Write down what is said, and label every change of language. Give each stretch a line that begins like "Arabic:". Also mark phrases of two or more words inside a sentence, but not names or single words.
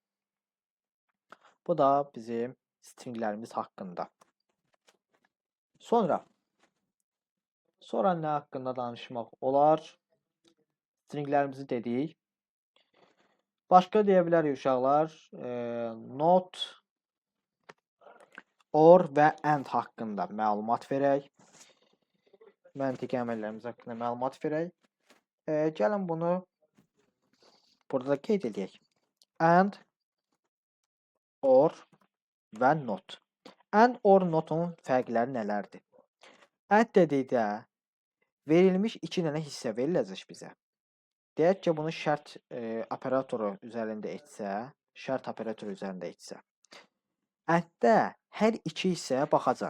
Azerbaijani: Bu da bizim stringlərimiz haqqında. Sonra nə haqqında danışmaq olar? Stringlərimizi dedik. Başqa deyə bilərik uşaqlar,
English: not, or
Azerbaijani: və and haqqında məlumat verək. Məntiqi əməllərimiz haqqında məlumat verək. Gəlin bunu burada qeyd edək.
English: And, or və not. And, or,
Azerbaijani: notun fərqləri nələrdir? And dedikdə verilmiş 2 dənə hissə veriləcək bizə. Deyək ki, bunu şərt operatoru üzərində etsə, şərt operatoru üzərində etsə. And-də hər 2 hissəyə baxacaq.